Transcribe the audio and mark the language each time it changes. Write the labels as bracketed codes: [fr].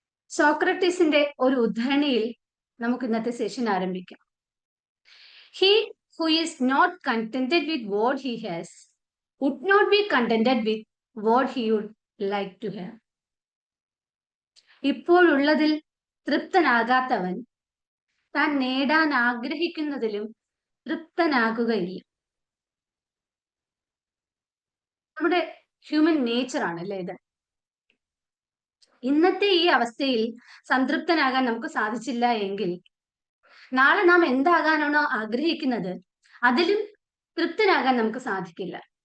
[ml] സോക്രട്ടീസിന്റെ ഒരു ഉദ്ധരണിയിൽ നമുക്ക് ഇന്നത്തെ സെഷൻ ആരംഭിക്കാം. [en] He who is not contented with what he has would not be contented with what he would like to have. [ml] ഇപ്പോഴുള്ളതിൽ തൃപ്തനാകാത്തവൻ താൻ നേടാൻ ആഗ്രഹിക്കുന്നതിലും തൃപ്തനാകുകയില്ല. നമ്മുടെ ഹ്യൂമൻ നേച്ചർ ആണല്ലേ ഇത്. ഇന്നത്തെ ഈ അവസ്ഥയിൽ സംതൃപ്തനാകാൻ നമുക്ക് സാധിച്ചില്ല എങ്കിൽ നാളെ നാം എന്താകാനാണോ ആഗ്രഹിക്കുന്നത് അതിലും തൃപ്തനാകാൻ നമുക്ക് സാധിക്കില്ല.